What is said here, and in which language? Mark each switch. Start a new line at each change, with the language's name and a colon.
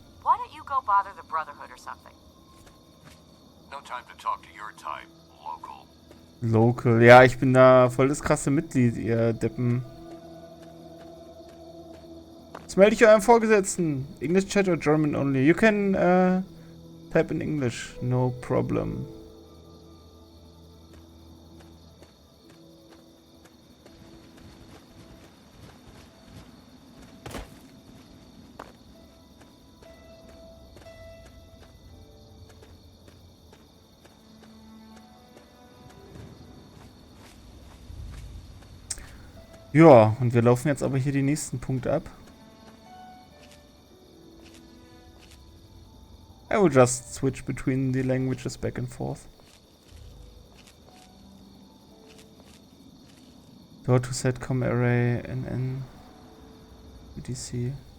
English: Why don't you go bother the Brotherhood or something? No time to talk to your type, local. Local.
German: Ja, ich bin da voll das krasse Mitglied, ihr Deppen. Jetzt melde ich eurem Vorgesetzten.
English: English chat or German only? You can type in English. No problem.
German: Ja, und wir laufen jetzt aber hier die nächsten Punkte ab.
English: I will just switch between the languages back and forth. Go to setcom array NN UTC.